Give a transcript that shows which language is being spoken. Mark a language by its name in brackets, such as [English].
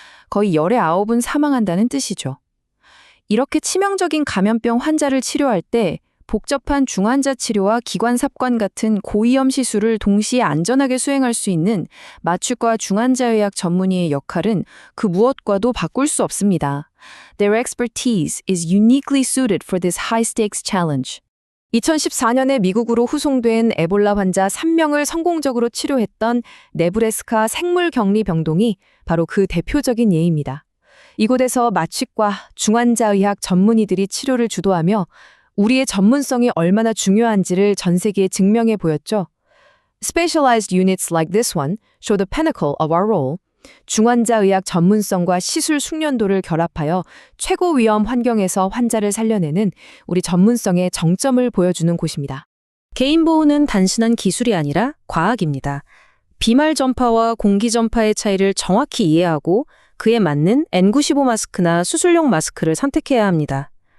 [Korean] 거의 열의 9은 사망한다는 뜻이죠. 이렇게 치명적인 감염병 환자를 치료할 때 복잡한 중환자 치료와 기관 삽관 같은 고위험 시술을 동시에 안전하게 수행할 수 있는 마취과 중환자의학 전문의의 역할은 그 무엇과도 바꿀 수 없습니다. [English] Their expertise is uniquely suited for this high-stakes challenge. [Korean] 2014년에 미국으로 후송된 에볼라 환자 3명을 성공적으로 치료했던 네브래스카 생물격리병동이 바로 그 대표적인 예입니다. 이곳에서 마취과 중환자의학 전문의들이 치료를 주도하며 우리의 전문성이 얼마나 중요한지를 전 세계에 증명해 보였죠. [English] Specialized units like this one show the pinnacle of our role. [Korean] 중환자의학 전문성과 시술 숙련도를 결합하여 최고 위험 환경에서 환자를 살려내는 우리 전문성의 정점을 보여주는 곳입니다. 개인 보호는 단순한 기술이 아니라 과학입니다. 비말 전파와 공기 전파의 차이를 정확히 이해하고 그에 맞는 N95 마스크나 수술용 마스크를 선택해야 합니다.